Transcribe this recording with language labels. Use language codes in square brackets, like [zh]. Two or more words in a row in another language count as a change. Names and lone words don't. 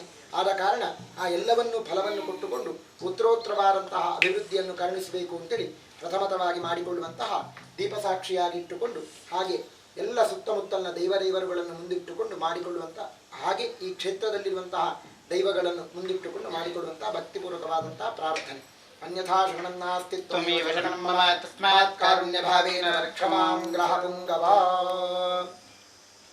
[kn] ಆದ ಕಾರಣ ಆ ಎಲ್ಲವನ್ನೂ ಫಲವನ್ನು ಕೊಟ್ಟುಕೊಂಡು ಉತ್ತರೋತ್ತರವಾದಂತಹ ಅಭಿವೃದ್ಧಿಯನ್ನು ಕರುಣಿಸಬೇಕು ಅಂತೇಳಿ ಪ್ರಥಮತವಾಗಿ ಮಾಡಿಕೊಳ್ಳುವಂತಹ ದೀಪಸಾಕ್ಷಿಯಾಗಿಟ್ಟುಕೊಂಡು ಹಾಗೆ ಎಲ್ಲ ಸುತ್ತಮುತ್ತಲಿನ ದೈವರುಗಳನ್ನು ಮುಂದಿಟ್ಟುಕೊಂಡು ಮಾಡಿಕೊಳ್ಳುವಂಥ ಹಾಗೆ ಈ ಕ್ಷೇತ್ರದಲ್ಲಿರುವಂತಹ ದೈವಗಳನ್ನು ಮುಂದಿಟ್ಟುಕೊಂಡು ಮಾಡಿಕೊಳ್ಳುವಂತಹ ಭಕ್ತಿಪೂರ್ವಕವಾದಂತಹ ಪ್ರಾರ್ಥನೆ. [sa] ಅನ್ಯಥಾ ಶರಣನ್ನಾಸ್ತಿ ತ್ವಮೇವ ಶರಣಂ ಮಮ ತಸ್ಮಾತ್ ಕಾರುಣ್ಯ ಭಾವೇನ ರಕ್ಷ ಮಾಂ ಗ್ರಹ ಪುಂಗವಾ.